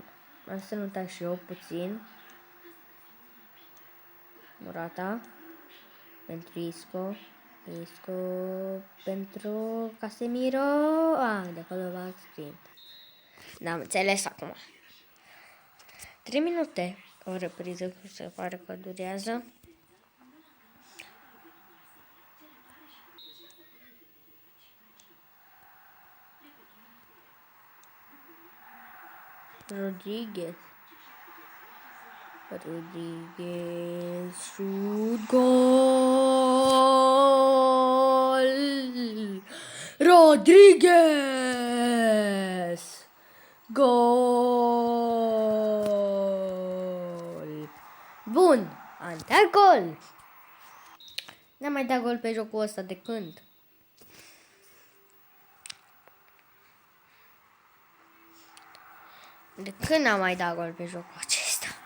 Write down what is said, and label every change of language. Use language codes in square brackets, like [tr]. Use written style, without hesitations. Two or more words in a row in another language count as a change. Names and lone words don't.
[ro] Am să nota și eu puțin. Morata. Pentru Isco pentru Casemiro. De acolo va sprint. Da, am înțeles acum. 3 minute. O repriză că se pare că durează. [en] Rodriguez, shoot, goal! Rodriguez! [ro] Gol! Bun, am dat gol! N-am mai dat gol pe jocul ăsta de când? De când n-am mai dat gol pe jocul acesta?